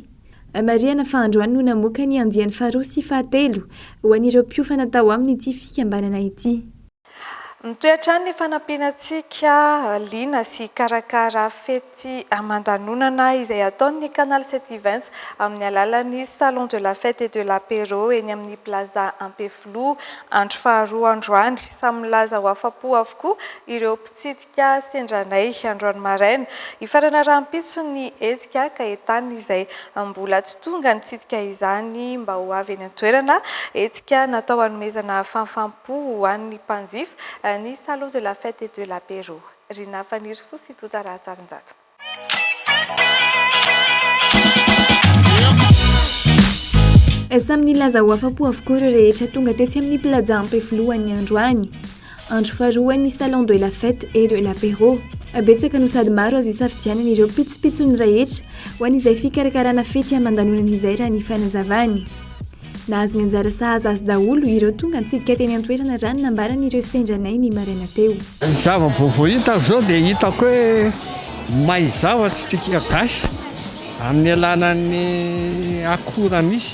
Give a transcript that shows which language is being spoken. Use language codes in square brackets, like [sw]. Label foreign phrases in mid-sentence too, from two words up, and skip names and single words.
[mg] Mariana Fandroany no namoaka ny andiany faharoa sy fahatelo ho an'ireo mpiofana tao amin'ity fikambanana ity. Mitoetra ny fanampianantsika lina sy karakara fety aman-danonana izay ataon'ny Canal 720 amin'ny alalan'ny Salon de la Fête et de l'Apéro eny amin'ny Plaza Ampeflo andro faharoa androany. Samy milaza ho afa-po avokoa ireo mpitsidika sendranay androany maraina. Ifarana rahampitso ny hetsika ka entany izay mbola tsy tonga nitsidika izany mba ho avy eny an-toerana. Hetsika natao hanomezana fanfampo ho an'ny mpanjifa ny Salon de la Fête et de l'Apéro. Rina Fanirso sy Tota Ratsarinjato. Samy nilaza ho afa-po avokoa ireo rehetra tonga tetsy amin'ny Plaza Ampeflo ny androany. Andro faharoa ny Salon de la Fête et de l'Apéro. Betsaka no sady maro azo isafidianana ireo pitsopitsony rehetra ho an'izay fikarakarana fety aman-danonana izay raha ny fanazavany. Nahazo ny anjara sahaza azy daholo ireo tonga nitsidika teny an-toerana rany nambarana ireo sendranay ny maraina teo. Zava-baovao hitako zao dia hitako hoe maizava tsy tika gasy amin'ny alanan'ny akora misy.